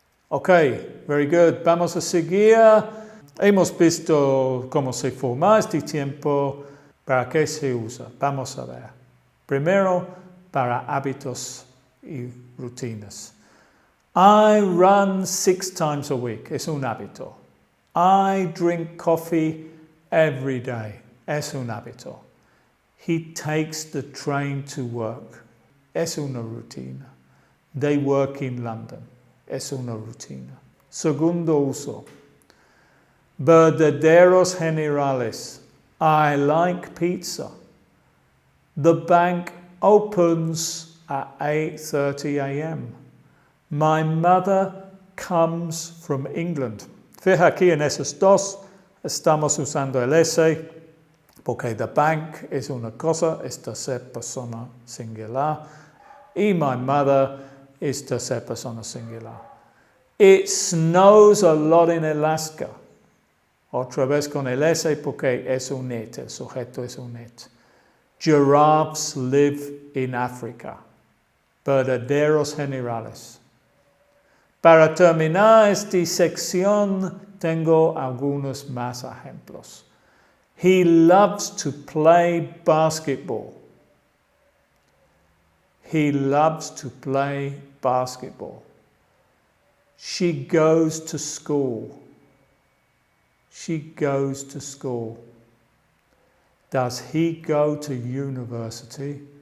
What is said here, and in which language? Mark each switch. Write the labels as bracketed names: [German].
[English] Okay, very good. [Spanish] Vamos a seguir. Hemos visto cómo se forma este tiempo. ¿Para qué se usa? Vamos a ver. Primero, para hábitos y rutinas. [English] I run 6 times a week. [Spanish] Es un hábito. [English] I drink coffee every day. [Spanish] Es un hábito. [English] He takes the train to work. [Spanish] Es una rutina. [English] They work in London. [Spanish] Es una rutina. Segundo uso. Verdaderos generales. [English] I like pizza. The bank opens at 8:30 a.m. My mother comes from England. [Spanish] Fija aquí en esos dos, estamos usando el ese, porque [English] the bank [Spanish] es una cosa, es tercera persona singular, y [English] my mother [Spanish] es tercera persona singular. [English] It snows a lot in Alaska. [Spanish] Otra vez con el ese porque es un it, el sujeto es un it. [English] Giraffes live in Africa. [Spanish] Verdaderos generales. Para terminar esta sección, tengo algunos más ejemplos. [English] He loves to play basketball. He loves to play basketball. She goes to school. She goes to school. Does he go to university?